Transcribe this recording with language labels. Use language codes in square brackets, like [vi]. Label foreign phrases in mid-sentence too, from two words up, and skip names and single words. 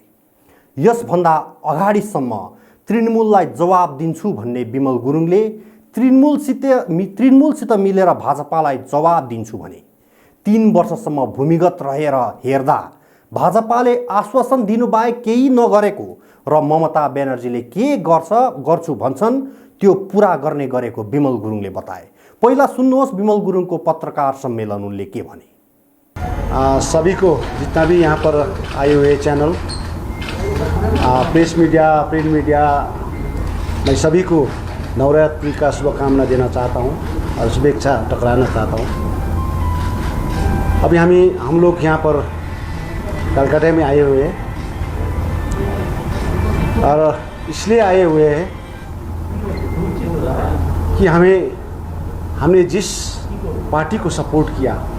[ne] यसभन्दा अगाडिसम्म तृणमूललाई जवाब दिन्छु भन्ने विमल गुरुङले तृणमूलसित मिलेर भाजपालाई जवाब दिन्छु भने 3 वर्षसम्म भूमिगत रहेर हेर्दा भाजपाले आश्वासन दिनुबाहेक केही नगरेको र ममता ब्यानर्जीले के गर्छु भन्छन् त्यो पुरा गर्ने गरेको विमल गुरुङले बताए। पहिला सुन्नुहोस् विमल गुरुङको पत्रकार सम्मेलन उनले के भने। [hi] सभी को जितना भी यहाँ पर आए हुए चैनल, [en] press media, print media, [hi] मैं सभी को नवरात्रि का शुभकामना देना चाहता हूँ। और शुभेच्छा टकराना चाहता हूँ। अभी हम लोग यहाँ पर कलकत्ता में आए हुए हैं और इसलिए आए हुए हैं कि हमने जिस पार्टी को सपोर्ट किया